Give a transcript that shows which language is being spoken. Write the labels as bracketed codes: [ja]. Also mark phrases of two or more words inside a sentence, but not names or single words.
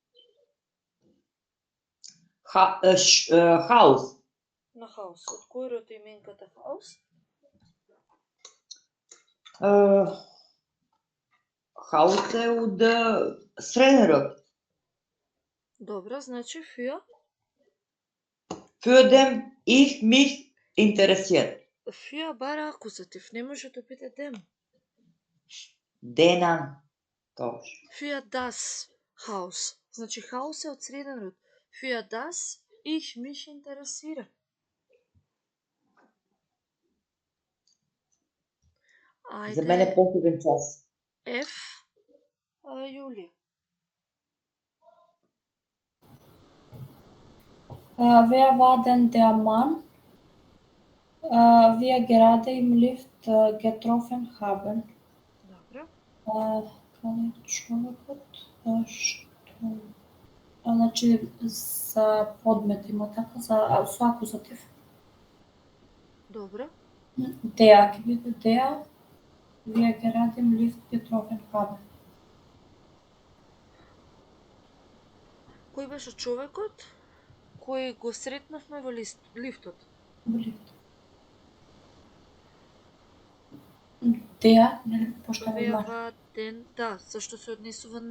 [de] Haus. [mk] На хаус. Од кој род е именката хаус? Haus е од среден род. Добро, значи фија? [de] Für den ich mich interessiere. [mk] Фија бара акузатив, не може да биде дем. Денан. Точно. [de] Für das Haus. [mk] Значи хаус е од среден род. [de] Für das ich mich interessiere. [mk] Ајде. За мене посебен час. F. Јулија. [de] Wer war denn der Mann, wir gerade im Lift getroffen haben? [mk] Добро. Каде е човекот? Значи за подмет има така, со акузатив. Добро. [de] Der [mk] ќе биде [de] der, wir gerade im Lift getroffen haben. [mk] Кој беше човекот кој го сретнавме во лифтот? Во лифт. Der, нели, пошто е [de] Wer мар. war denn, [mk] да, зашто се однесува